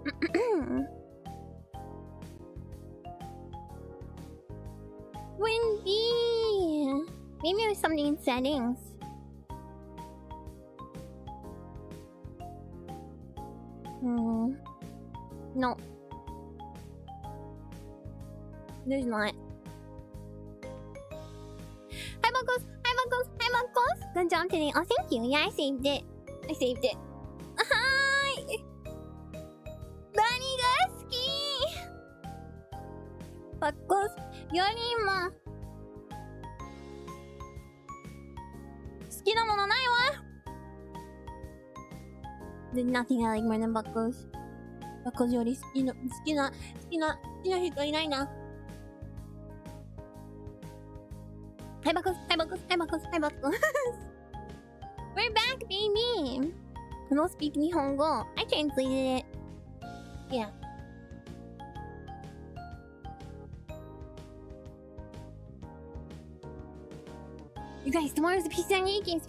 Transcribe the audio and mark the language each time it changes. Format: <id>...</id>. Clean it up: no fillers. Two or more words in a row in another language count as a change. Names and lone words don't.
<en>Windy. Maybe there's something in settings. No. There's not. Hi, Buckles! Hi, Buckles! Hi, Buckles! Good job today. Oh, thank you. Yeah, I saved it. I saved it. Hi!</en> <ja>何が好き? Buckles、よりも好きなものないわ?</ja> <en>There's nothing I like more than Buckles.</en> <ja>Buckles より好きな人いないな.</ja> <en>Hi, Buckles! Hi, Buckles! Hi, Buckles! Hi, Buckles! We're back, baby! I don't speak Nihongo. I translated it. Yeah. You guys, tomorrow's the PC98 game.</en>